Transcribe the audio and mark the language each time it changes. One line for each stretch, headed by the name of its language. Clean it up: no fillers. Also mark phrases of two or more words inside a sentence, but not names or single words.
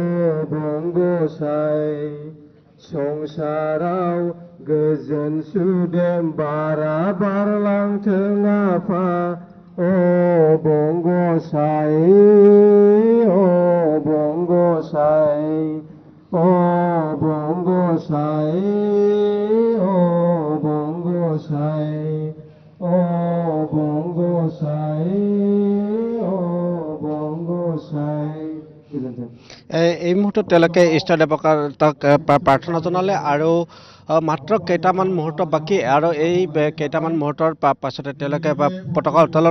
Bodo: गसाइ संसाराव गोजोन सुदेम बारा बारलांथों आफा अ गसाइ गसाइ गसाइ गसाइ
Assamese: এই মুহূৰ্তত তেওঁলোকে ইষ্ট দেৱতাক প্ৰাৰ্থনা জনালে আৰু মাত্ৰ কেইটামান মুহূৰ্ত বাকী আৰু এই কেইটামান মুহূৰ্তৰ পাছতে তেওঁলোকে পতাকা উত্তোলন